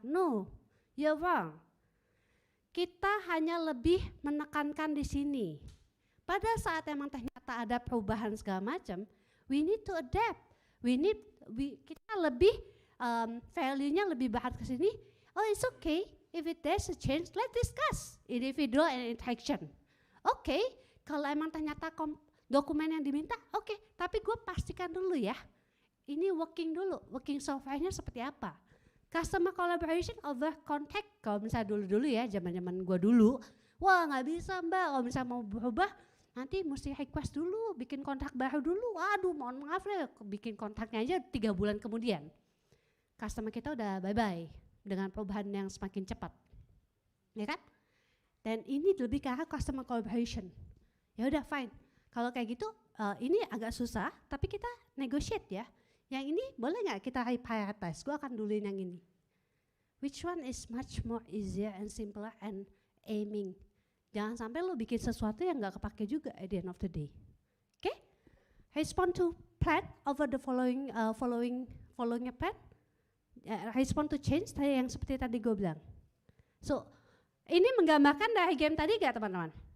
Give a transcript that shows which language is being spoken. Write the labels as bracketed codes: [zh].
[en] No, you're wrong. [id] Kita hanya lebih menekankan di sini. Pada saat emang ternyata ada perubahan segala macam, [en] we need to adapt. [id] Kita lebih value-nya lebih berat ke sini. [en] Oh, it's okay. If there's a change, let's discuss individual and interaction. [id] Oke, kalau emang ternyata dokumen yang diminta, oke, tapi gue pastikan dulu ya, ini working software-nya seperti apa. [en] Customer collaboration over contact, [id] kalau misalnya dulu ya, zaman gue dulu, wah nggak bisa mbak, kalau misalnya mau berubah, nanti mesti request dulu, bikin kontrak baru dulu, waduh mohon maaf deh, bikin kontraknya aja 3 bulan kemudian. Customer kita udah bye-bye. Dengan perubahan yang semakin cepat, ya kan? Dan ini lebih ke arah customer collaboration. Ya udah fine. Kalau kayak gitu, ini agak susah, tapi kita negotiate ya. Yang ini boleh nggak kita prioritize? Gue akan duluin yang ini. [en] Which one is much more easier and simpler and aiming? [id] Jangan sampai lo bikin sesuatu yang nggak kepake juga [en] at the end of the day. [id] Oke? [en] Respond to plan over the following a plan. Respond to change [id] yang seperti tadi gue bilang. So, ini menggambarkan dari game tadi gak teman-teman?